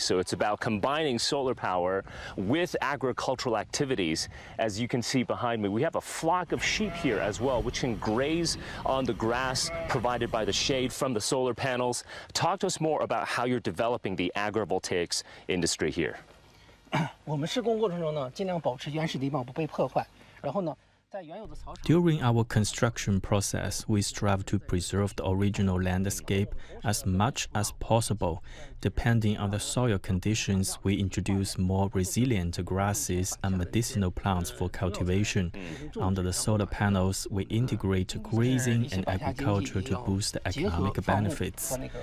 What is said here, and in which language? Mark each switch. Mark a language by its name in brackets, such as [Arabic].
[English] So it's about combining solar power with agricultural activities. As you can see behind me, we have a flock of sheep here as well, which can graze on the grass provided by the shade from the solar panels. Talk to us more about how you're developing the agrivoltaics industry here. [Chinese] 我们施工过程中呢，尽量保持原始地貌不被破坏。 [English] During our construction process, we strive to preserve the original landscape as much as possible. Depending on the soil conditions, we introduce more resilient grasses and medicinal plants for cultivation. Under the solar panels, we integrate grazing and agriculture to boost the economic benefits.